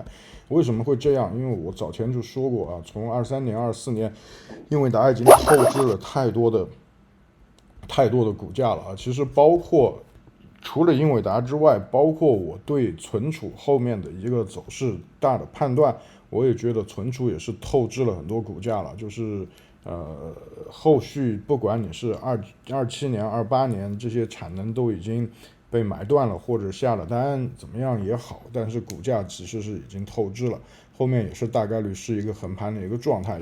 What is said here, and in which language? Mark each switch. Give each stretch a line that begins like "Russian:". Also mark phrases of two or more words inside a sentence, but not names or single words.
Chinese: 為什麼會這樣？因為我早前就說過啊，從23年、24年，英偉達已經透支了太多的股價了啊。其實包括除了英偉達之外，包括我對存儲後面的一個走勢大的判斷，我也覺得存儲也是透支了很多股價了。就是後續不管你是27年、28年，這些產能都已經被買斷了或者下了單，怎麼樣也好，但是股價其實是已經透支了，後面也是大概率是一個橫盤的一個狀態。